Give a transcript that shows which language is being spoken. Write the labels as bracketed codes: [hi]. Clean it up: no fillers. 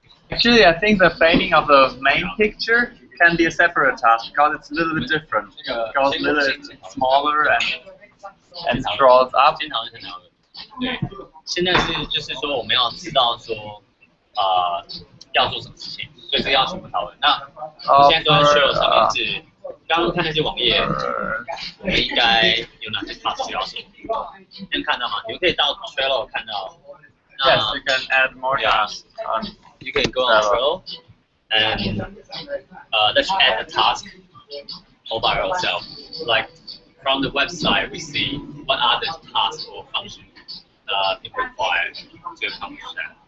[en] Actually, I think the fading of the main picture can be a separate task because it's a little bit different. It goes a little bit smaller and scrolls up. [zh] 对，现在是就是说我们要知道说要做什么事情，所以这个要全部讨论。那我现在都在 Share 上面是刚刚看那些网页，我们应该有哪些 task 需要做？能看到吗？你们可以到 Trello 看到。 [en] Yes, you can add more tasks. You can go on Trello and let's add a task all by ourselves. Like from the website, we see what are the tasks or functions required to accomplish that.